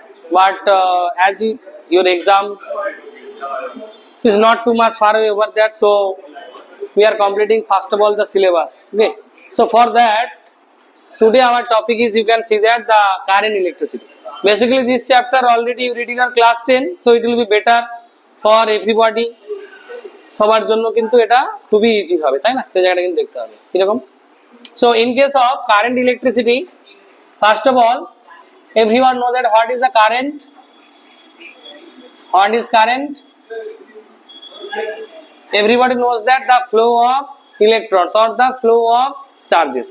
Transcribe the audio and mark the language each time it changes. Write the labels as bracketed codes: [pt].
[en] But your exam is not too much far away over that, so we are completing first of all the syllabus. Okay. So for that, today our topic is, you can see that, the current electricity. Basically this chapter already you read in our class 10, so it will be better for everybody. [bn] সবার জন্য কিন্তু এটা খুবই easy হবে, তাই না? সেই জায়গাটা কিন্তু দেখতে হবে কিরকম। [en] So in case of current electricity, first of all, everyone know that what is the current? What is current? Everybody knows that the flow of electrons or the flow of charges.